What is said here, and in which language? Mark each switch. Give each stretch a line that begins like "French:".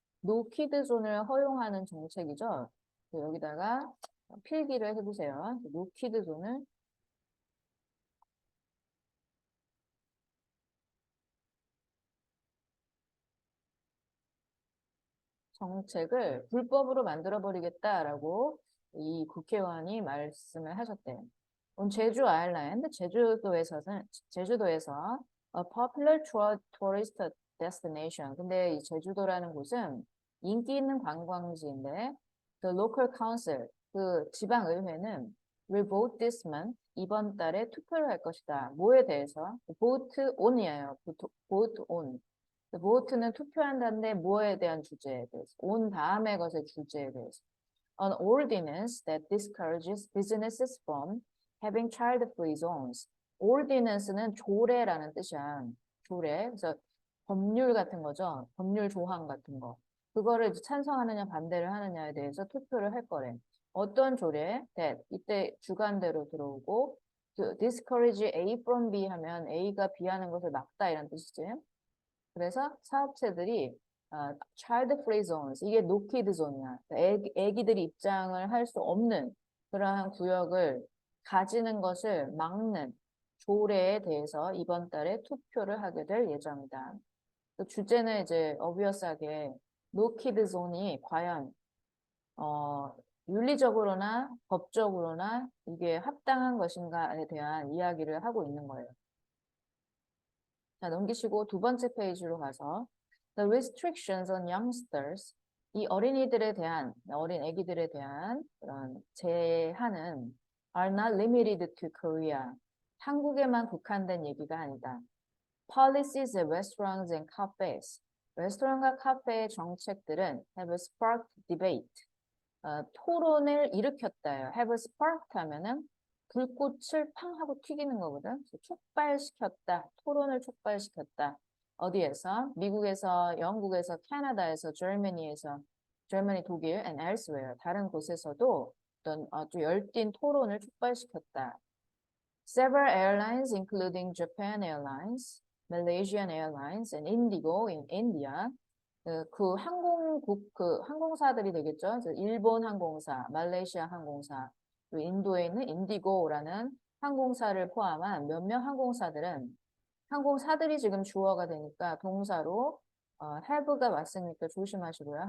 Korean: 노키드 존을 허용하는 정책이죠. 여기다가 필기를 해보세요. 노키드 존을 정책을 불법으로 만들어버리겠다라고 이 국회의원이 말씀을 하셨대요. 제주 아일랜드, 제주도에서
English: a popular tourist destination.
Korean: 근데 이 제주도라는 곳은 인기 있는 관광지인데
English: the local council,
Korean: 그 지방의회는
English: will vote this month,
Korean: 이번 달에 투표를 할 것이다. 뭐에 대해서? vote on이에요. vote on. vote는 투표한다는데 뭐에 대한 주제에 대해서? on 다음에 것의 주제에 대해서.
English: An ordinance that discourages businesses from having child-free zones.
Korean: ordinance는 조례라는 뜻이야. 조례. 그래서 법률 같은 거죠. 법률 조항 같은 거. 그거를 찬성하느냐 반대를 하느냐에 대해서 투표를 할 거래. 어떤 조례? that 이때 주관대로 들어오고 to discourage A from B 하면 A가 B 하는 것을 막다 이런 뜻이지. 그래서 사업체들이 child free zones, 이게 no kid zone이야. 애기들이 입장을 할 수 없는 그러한 구역을 가지는 것을 막는 조례에 대해서 이번 달에 투표를 하게 될 예정이다. 그 주제는 이제 obvious하게 no kid zone이 과연 윤리적으로나 법적으로나 이게 합당한 것인가에 대한 이야기를 하고 있는 거예요. 자, 넘기시고 두 번째 페이지로 가서
English: The restrictions on youngsters,
Korean: 이 어린이들에 대한, 어린 애기들에 대한 그런 제한은
English: are not limited to Korea.
Korean: 한국에만 국한된 얘기가 아니다.
English: Policies of restaurants and cafes.
Korean: 레스토랑과 카페의 정책들은
English: have sparked debate.
Korean: 토론을 일으켰다요. have sparked 하면은 불꽃을 팡 하고 튀기는 거거든. 촉발시켰다. 토론을 촉발시켰다. 어디에서? 미국에서, 영국에서, 캐나다에서, Germany, 독일,
English: and elsewhere.
Korean: 다른 곳에서도 어떤 아주 열띤 토론을 촉발시켰다.
English: Several airlines, including Japan Airlines, Malaysian Airlines, and Indigo in India.
Korean: 그 항공사들이 되겠죠. 일본 항공사, 말레이시아 항공사, 그리고 인도에 있는 인디고라는 항공사를 포함한 몇몇 항공사들은 항공사들이 지금 주어가 되니까 동사로 have가 왔으니까 조심하시고요.